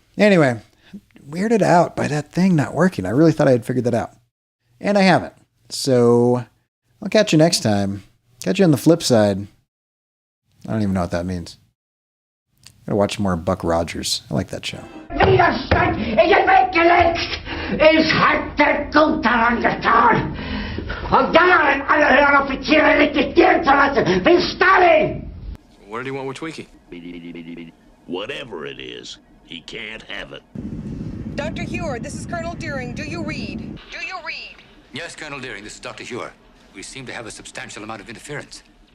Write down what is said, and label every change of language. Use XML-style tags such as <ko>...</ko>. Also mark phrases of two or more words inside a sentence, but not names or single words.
<en>Anyway, weirded out by that thing not working. I really thought I had figured that out. And I haven't. So I'll catch you next time. Catch you on the flip side. I don't even know what that means. Gotta watch more Buck Rogers. I like that show. Widerstand is een weggelegd, is harder guter angetan.</en> <de>Und darin alle höheren Offiziere rekrutieren zu lassen, wie Stalin!</de> <en>What did he want with tweaking? Whatever it is, he can't have it. Dr. Hewer, this is Colonel Deering. Do you read? Do you read? Yes, Colonel Deering, this is Dr. Shear. We seem to have a substantial amount of interference.</en>